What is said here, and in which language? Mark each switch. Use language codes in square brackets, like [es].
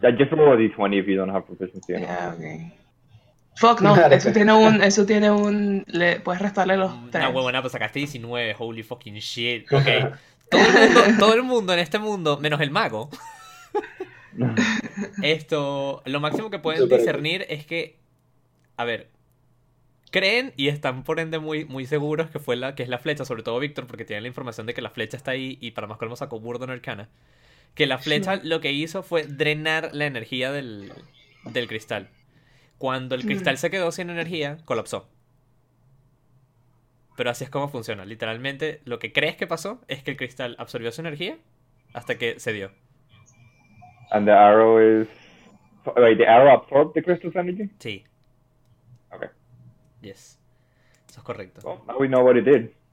[en] Yeah, just roll a d20 if you don't have proficiency in it. [es] Fuck, no, eso tiene un, le puedes restarle los Una tres. huevona, pues sacaste 19. [en] Holy fucking shit. Ok. [es] Todo el mundo en este mundo, menos el mago. Esto, lo máximo que pueden discernir es que, a ver, creen y están por ende muy, muy seguros que fue la que es la flecha, sobre todo Víctor, porque tienen la información de que la flecha está ahí y para más colmo sacó burdo en Arcana. Que la flecha lo que hizo fue drenar la energía del cristal. Cuando el cristal se quedó sin energía, colapsó. Pero así es como funciona. Literalmente, lo que crees que pasó es que el cristal absorbió su energía hasta que cedió. [en] And the arrow is, wait, the arrow absorbed the crystal's energy? [es] Sí. [en] Okay. [es] Yes. Eso es correcto. [en] Well, now we know what it did.